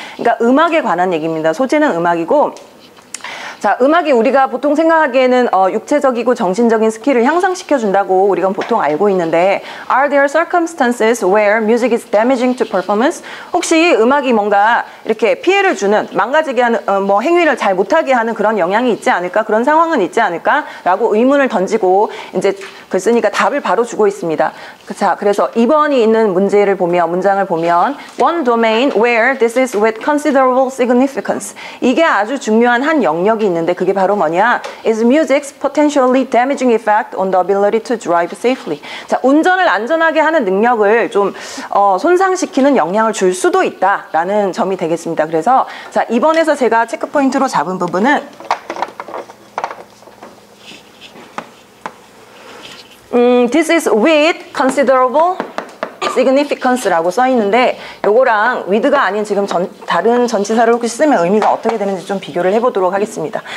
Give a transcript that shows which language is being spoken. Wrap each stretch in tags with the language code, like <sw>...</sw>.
<ko>그러니까 음악에 관한 얘기입니다. 소재는 음악이고, 자, 음악이 우리가 보통 생각하기에는 육체적이고 정신적인 스킬을 향상시켜준다고 우리가 보통 알고 있는데,</ko> <en>are there circumstances where music is damaging to performance?</en> <ko>혹시 음악이 뭔가 이렇게 피해를 주는, 망가지게 하는, 행위를 잘 못하게 하는 그런 영향이 있지 않을까? 그런 상황은 있지 않을까? 라고 의문을 던지고, 이제 글쓰니까 답을 바로 주고 있습니다. 자, 그래서 2번이 있는 문장을 보면,</ko> <en>one domain where this is with considerable significance. 이게 아주 중요한 한 영역이 있는데, 그게 바로 뭐냐? is music's potentially damaging effect on the ability to drive safely.</en> <ko>자, 운전을 안전하게 하는 능력을 좀 손상시키는 영향을 줄 수도 있다라는 점이 되겠습니다. 그래서 자, 2번에서 제가 체크 포인트로 잡은 부분은</ko> <en>this is with considerable significance</en> <ko>라고 써 있는데, 요거랑 with가 아닌 지금 다른 전치사를 혹시 쓰면 의미가 어떻게 되는지 좀 비교를 해보도록 하겠습니다.</ko>